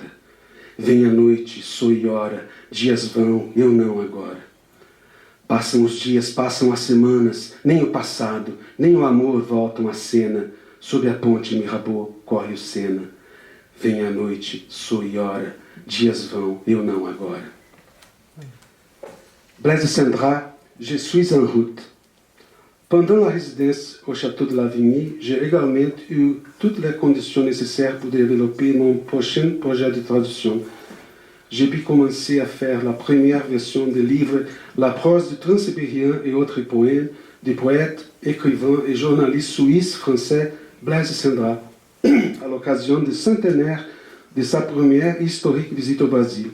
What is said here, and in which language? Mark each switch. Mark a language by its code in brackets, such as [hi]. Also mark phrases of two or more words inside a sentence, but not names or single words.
[pt] Vem a noite, soe hora, dias vão, eu não agora. Passam os dias, passam as semanas, nem o passado, nem o amor voltam à cena. Sob a ponte Mirabeau corre o Sena. Vem a noite, soe hora, dias vão, eu não agora. [fr] Blaise Cendrars, Je suis en route. Pendant la résidence au château de Lavigny, j'ai également eu toutes les conditions nécessaires pour développer mon prochain projet de traduction. J'ai pu commencer à faire la première version du livre La prose du transsibérien et autres poèmes du poète, écrivain et journaliste suisse-français Blaise Cendrars, à l'occasion du centenaire de sa première historique visite au Brésil.